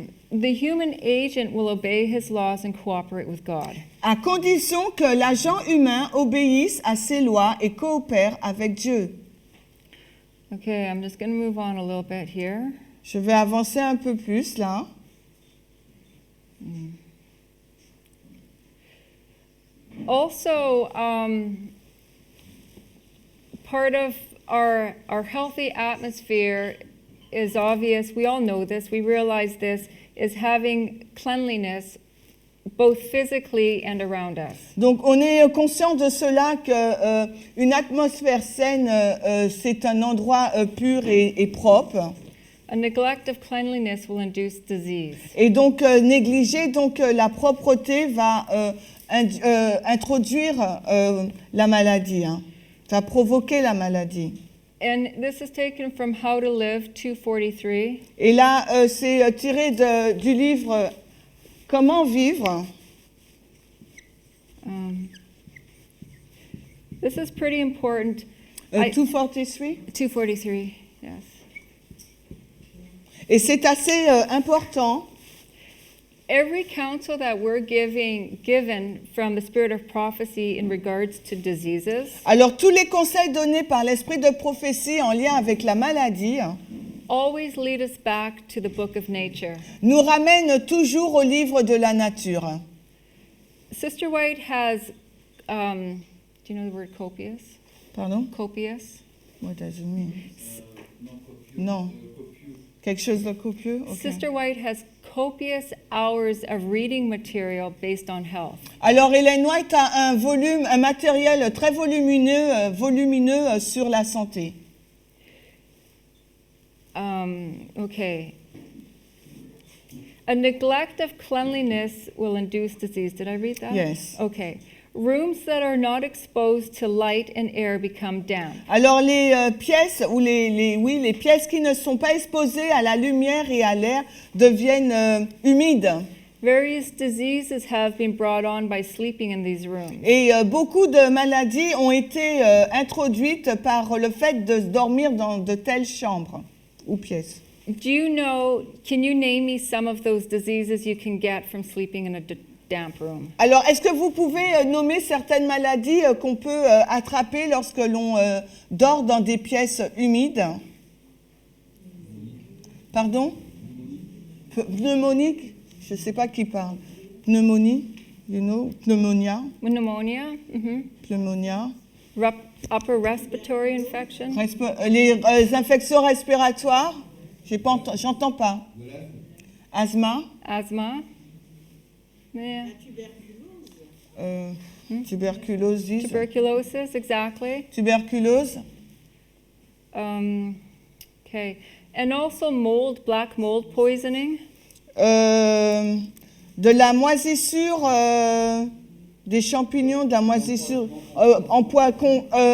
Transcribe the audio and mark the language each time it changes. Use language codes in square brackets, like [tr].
[en] The human agent will obey his laws and cooperate with God. [fr] À condition que l'agent humain obéisse à ses lois et coopère avec Dieu. [en] Okay, I'm just going to move on a little bit here. [fr] Je vais avancer un peu plus là. [en] Also, part of our healthy atmosphere is obvious. We all know this. We realize this is having cleanliness both physically and around us. [fr] Donc on est conscient de cela que une atmosphère saine, c'est un endroit pur et propre. [en] A neglect of cleanliness will induce disease. [fr] Et donc négliger donc la propreté va introduire la maladie, hein, va provoquer la maladie. [en] And this is taken from How to Live 243. [fr] Et là, c'est tiré du livre Comment vivre. [en] This is pretty important. 243. 243, yes. [fr] Et c'est assez important. [en] Every counsel that we're given from the spirit of prophecy in regards to diseases [fr] Alors tous les conseils donnés par l'esprit de prophétie en lien avec la maladie [en] always lead us back to the book of nature. [fr] nous ramènent toujours au livre de la nature. [en] Sister White has, do you know the word copious? [fr] Pardon? [en] Copious? What does it mean? Non. [fr] Quelque chose de copieux? [en] Ok. Sister White has copious hours of reading material based on health. [fr] Alors Ellen White a un matériel très volumineux sur la santé. [en] Okay. A neglect of cleanliness will induce disease. Did I read that? Yes. Okay. Rooms that are not exposed to light and air become damp. [fr] Alors les pièces ou les pièces qui ne sont pas exposées à la lumière et à l'air deviennent humides. [en] Various diseases have been brought on by sleeping in these rooms. [fr] Et beaucoup de maladies ont été introduites par le fait de dormir dans de telles chambres ou pièces. [en] Do you know, can you name me some of those diseases you can get from sleeping in a damp room? [fr] Alors, est-ce que vous pouvez nommer certaines maladies qu'on peut attraper lorsque l'on dort dans des pièces humides? Pardon? Pneumonique? Je ne sais pas qui parle. Pneumonie? [en] You know? Pneumonia? Pneumonia, Pneumonia. upper respiratory infection, [fr] Les infections respiratoires? J'entends pas. Asthma? [en] asthma. Yeah. [fr] Tuberculose. [en] Tuberculosis, exactly. [fr] Tuberculose. [en] Okay. And also mold, black mold poisoning. [fr] De la moisissure, des champignons, de la moisissure empoisonnée.